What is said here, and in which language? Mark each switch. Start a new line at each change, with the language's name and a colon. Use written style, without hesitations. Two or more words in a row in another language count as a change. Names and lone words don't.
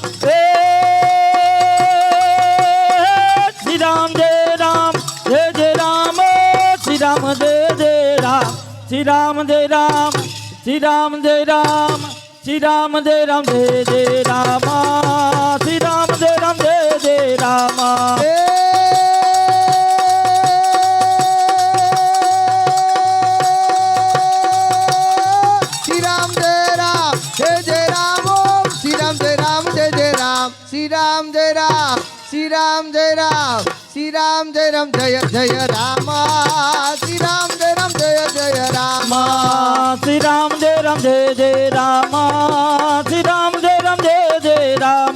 Hindi: શ્રી રામ જય રામ જય જય રામ શ્રી રામ જય જય રામ શ્રી રામ જય રામ શ્રી રામ જય રામ શ્રી રામ જય રામ જય જય રામ શ્રી રામ જય રામ જય જય રામ શ્રી રામ જય રામ જય જય श्री राम जय राम श्री राम जय राम जय जय राम श्री राम जय राम जय जय राम श्री राम जय राम जय जय राम श्री राम जय राम जय जय राम